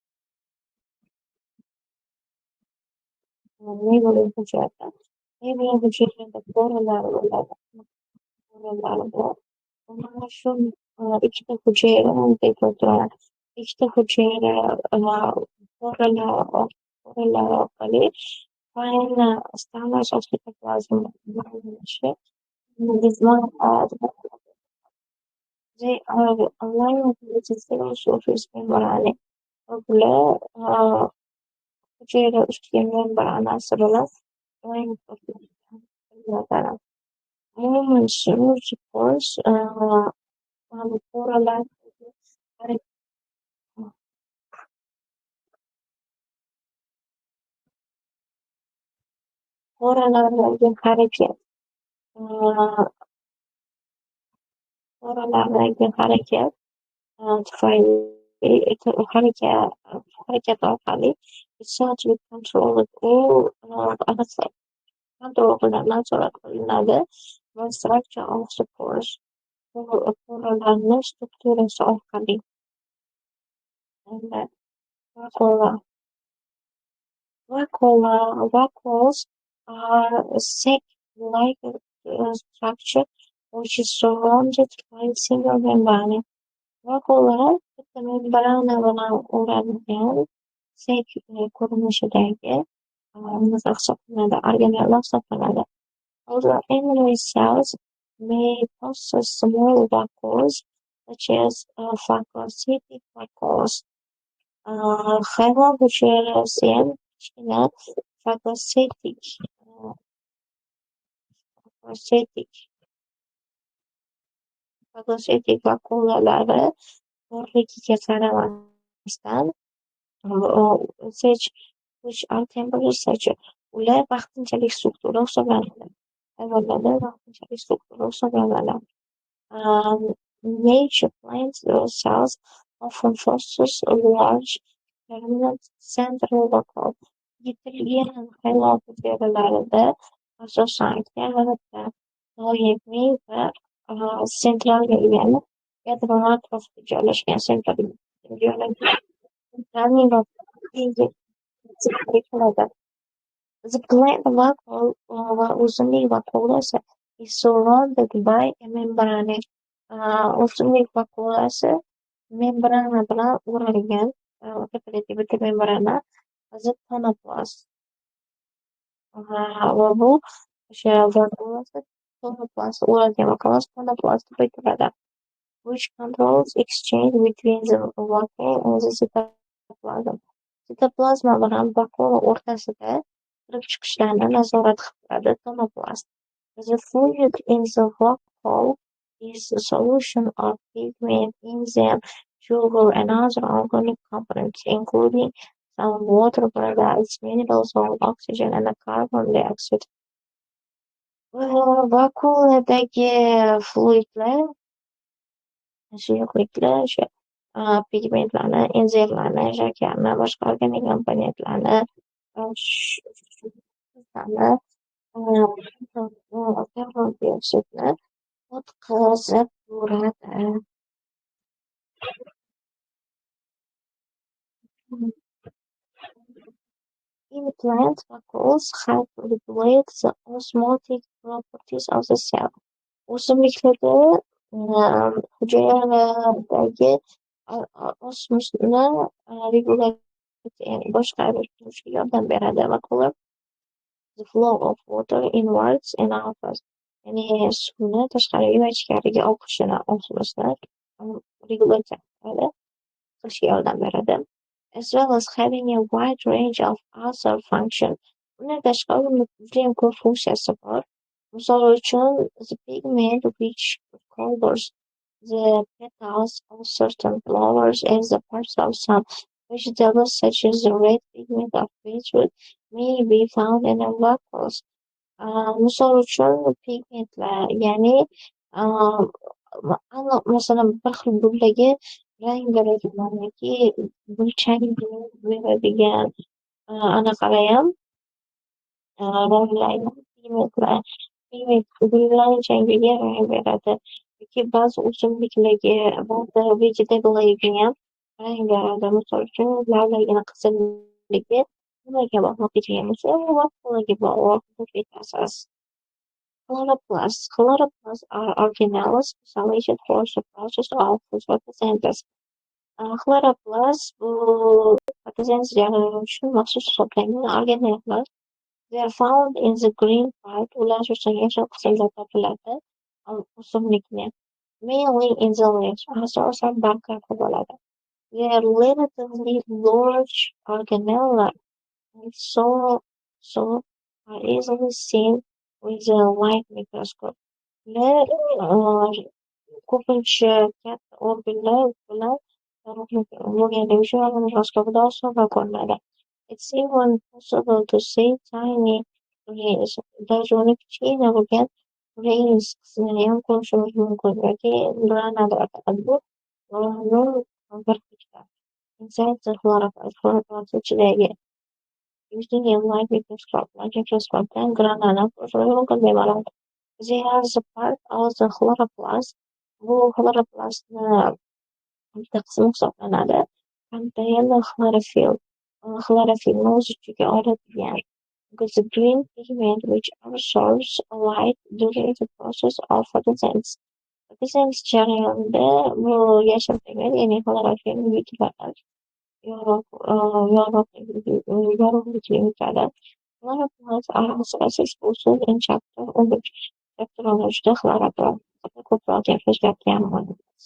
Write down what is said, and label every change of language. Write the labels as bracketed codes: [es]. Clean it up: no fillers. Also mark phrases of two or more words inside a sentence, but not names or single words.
[uz] Neyron hujayra. Neyron hujayrada qoralari bo'ladi. Qoralari bor. Mana shu ikkita hujayra bunday turadi. Ikkita hujayra qoralar orqali [en] fine strands of cytoplasm bo'lishi they are aligned with the cell surface membrane. [uz] Bular hujayra ustiga membranasi bilan align qilinadi. Umuman shuning force qoralardagi harakat tufayli harakat orqali [en] essentially controlled [uz] kontrol qilinadi, nazorat qilinadi va [en] structure of the pores [uz] qoralarni strukturasi orqali [en] vacuoles are a sac-like structure which is surrounded by a single membrane. [uz] Vacuolar bitta membrana bilan o'ralgan sac ko'rinishidagi hisoblanadi, organellar hisoblanadi. [en] Although animal cells may possess small vacuoles such as phagocytic vacuoles. [uz] Hayvon hujayrasi ham kichkina phagocytic vakuolalari borligiga qaramasdan, [en] which are temporary such, [uz] ular vaqtinchalik struktura hisoblanadi. Hayvonlarda vaqtinchalik struktura hisoblanadi. [en] Nature plant cells often fosters a large permanent central vacuole. [uz] Yetilgan hayvon hujayralarida asosan kamida doimiy va sentral bo'lgan yadrolar atrofida joylashgan [en] The plant vacuole [uz] va o'simlik vakuolasi [en] is surrounded by a membrane. [uz] O'simlik vakuolasi membrana bilan o'ralgan, tepadagi bitta membrana, tonoplast. Va bu o'sha vakuolasi tonoplast o'ralgan vakuolasi tonoplast deb aytiladi, [en] which controls exchange between the vacuole and the cytoplasm. [uz] Sitoplazma bilan bakteriya o'rtasida kirib-chiqishlarni nazorat qiladi. Tomoplast. [en] The fluid in the vacuole is a solution of pigment, enzyme, sugar, and other organic components, including some water products, mineral salt, oxygen, and carbon dioxide. [uz] Vakuoladagi fluidlar, suyuqliklar o'sha pigmentlarni, enzimlarni, shakarni, boshqa organik komponentlarni, shularni, karbon dioksidni o'tkazib turadi. [en] In plant vacuoles help regulate the osmotic properties of the cell. [uz] O'simliklarda hujayralardagi osmosni boshqarishga yordam beradi. [en] Vakuolar the flow of water inwards and outwards. [uz] Ya'ni suvni tashqariga va ichkariga oqishini, osmosni regulyatsiya qilishga yordam beradi. As well as having a wide range of other functions. Bundan tashqari uni judayam ko'p funksiyasi bor. Misol uchun, [en] the pigment which covers the petals of certain flowers and the parts of some vegetables, such as the red pigment of beetroot, may be found in the vacuoles. [uz] Misol uchun, pigmentlar, ya'ni masalan, bir xil gullarga rang beradigan yoki gulchang beradigan anaqalayam ranglaydi. Pigment gullarning changiga rang beradi. Yoki ba'zi o'simliklarga, ba'zi vegetablelargayam rang beradi. Misol uchun, lavlagini qizilligi nimaga bog'liq degan bo'lsa, vakuolarga bog'liq deb aytasiz. [en] Chloroplasts. Chloroplasts are organelles specialized for the process of photosynthesis. [uz] Chloroplast bu fotosintez jarayoni uchun maxsus hisoblangan organellar. [en] They are found in the green part. [uz] Ular asosan yashil qismida topiladi. O'simlikni. [en] Mainly in the leaves. [uz] Asosan barglarda bo'ladi. [en] They are relatively large organelles and so are easily seen with a light microscope. [uz] Ular ko'pincha katta organlar bilan bo'lganligi uchun mikroskopda oson ko'rinadi. [en] It's even possible to see tiny grains. [uz] Даже uni kichkina bo'lgan grains qismini ham ko'rishimiz mumkin yoki granalar. Bu bir hechlar. [en] Inside the chloroplast [uz] ichidagi [en] using a light microscope [uz] bilan granani ko'rishimiz mumkin deb bo'ladi. [en] They are the part of the chloroplast. [uz] Bu chloroplastni bitta qismi hisoblanadi. [en] Contain chlorophyll. [uz] Chlorophyllni o'z ichiga oladigan. [en] Because the green pigment which absorbs light during the process of photosynthesis. [uz] Photosynthesis jarayonida bu yashil pigment, ya'ni chlorophyll yutiladi. Yorug'likni yutadi. [en] Chloroplasts are [uz] asosiy usul [en] in chapter 11. [uz] Chapter 13da chloroplast ko'proq gaplashayotganmiz.